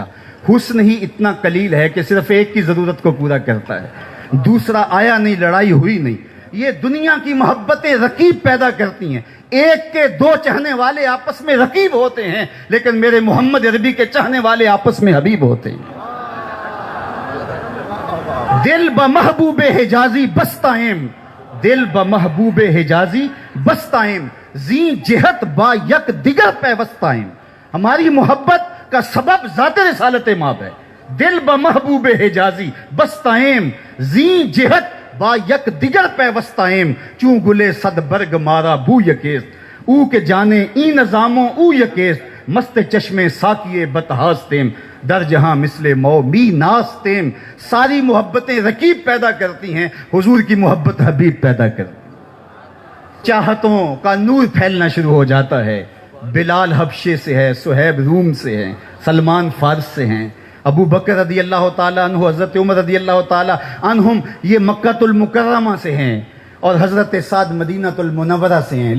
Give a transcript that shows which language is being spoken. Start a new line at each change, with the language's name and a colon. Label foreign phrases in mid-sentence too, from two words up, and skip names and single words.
Urdu: حسن ہی اتنا قلیل ہے کہ صرف ایک کی ضرورت کو پورا کرتا ہے، دوسرا آیا نہیں، لڑائی ہوئی نہیں. یہ دنیا کی محبتیں رقیب پیدا کرتی ہیں. ایک کے دو چاہنے والے آپس میں رقیب ہوتے ہیں، لیکن میرے محمد عربی کے چاہنے والے آپس میں حبیب ہوتے ہیں.
Persian: دل بمحبوب حجازی بستائم، دل بمحبوب حجازی بستائم، زی جہت با یک دیگر پیوستائم.
Urdu: ہماری محبت کا سبب ذات رسالت مآب ہے.
Persian: دل بمحبوب حجازی بستائم، زی جہت با یک دیگر پیوستائم، چون گلے صد برگ مارا بو یکیست، او کے جانے ای نظاموں او یکیست، مست چشمے ساکیے بتہاستیم، در جہاں مثل مو می ناستیم.
Urdu: ساری محبتیں رقیب پیدا کرتی ہیں، حضور کی محبت حبیب پیدا کرتی ہے. چاہتوں کا نور پھیلنا شروع ہو جاتا ہے. بلال حبشے سے ہے، صہیب روم سے ہیں، سلمان فارس سے ہیں، ابو بکر رضی اللہ تعالیٰ عنہ، حضرت عمر رضی اللہ تعالیٰ عنہم یہ مکہ المکرمہ سے ہیں، اور حضرت سعد مدینہ المنورہ سے ہیں.